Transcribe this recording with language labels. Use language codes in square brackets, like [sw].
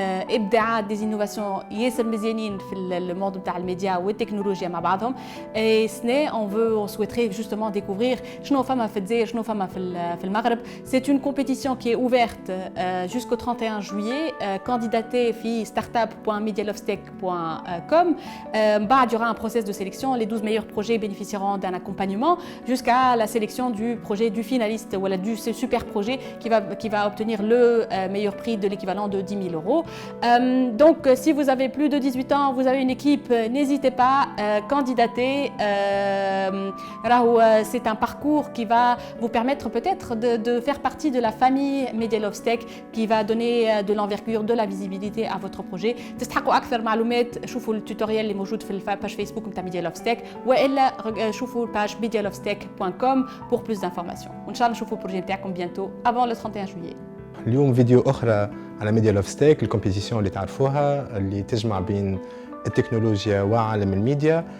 [ar] ابداعات دي انوفاسيون ياسر مزيانين في الموند نتاع الميديا والتكنولوجيا مع بعضهم اي سنه اون سويتري جوستومون ديكوفرير شنو فما في الجزائر شنو فما في المغرب سي اون كومبيتيسيون كي اوفيرت [fr] jusqu'au 31 juillet candidater [ar] في startup.medialovestack.com بعد [fr] il y aura un process de sélection les 12 meilleurs projets bénéficieront d'un accompagnement jusqu'à la sélection du projet du finaliste ou du super projet qui va obtenir le meilleur prix de l'équivalent de 10 000 euros. Donc si vous avez plus de 18 ans, vous avez une équipe, n'hésitez pas, candidatez. C'est un parcours qui va vous permettre peut-être de faire partie de la famille Media Love Stack qui va donner de l'envergure, de la visibilité à votre projet. [ar] تستحقوا أكثر معلومات شوفوا التوتوريال اللي موجود في الباج فيسبوك نتاع Media Love Stack وإلا شوفوا الباج medialovestack.com [fr] pour plus d'informations. [ar] وإن شاء الله نشوفوا البروجي نتاعكم [fr] bientôt avant le 31 juillet. [ar] اليوم فيديو أخرى على ميديا لوف ستاك الكومبيتيسيون اللي تعرفوها اللي تجمع بين التكنولوجيا وعالم الميديا.